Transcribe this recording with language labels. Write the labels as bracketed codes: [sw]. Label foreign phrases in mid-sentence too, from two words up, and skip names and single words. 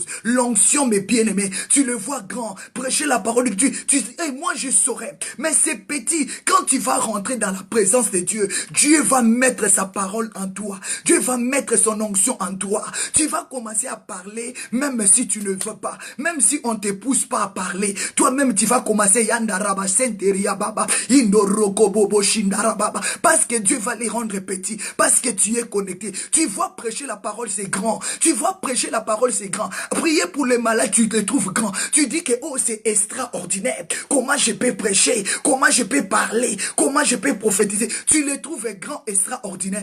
[fr] L'onction, mes bien-aimés, tu le vois grand. Prêcher la parole de Dieu, tu dis, hey, moi je saurais. Mais c'est petit. Quand tu vas rentrer dans la présence de Dieu, Dieu va mettre sa parole en toi. Dieu va mettre son onction en toi. Tu vas commencer à parler, même si tu ne veux pas. Même si on ne te pousse pas à parler. Toi-même, tu vas commencer yandaraba, senteria baba, indoroko bobo shindarababa. Parce que Dieu va les rendre petits. Parce que tu es connecté. Tu vois prêcher la parole, c'est grand. Tu vois prêcher la parole, c'est grand. Prier pour les malades, tu te trouves grand. Tu dis que, oh, c'est extraordinaire. Comment je peux prêcher? Comment je peux parler? Comment je peux prophétiser? Tu les trouves grands, extraordinaires.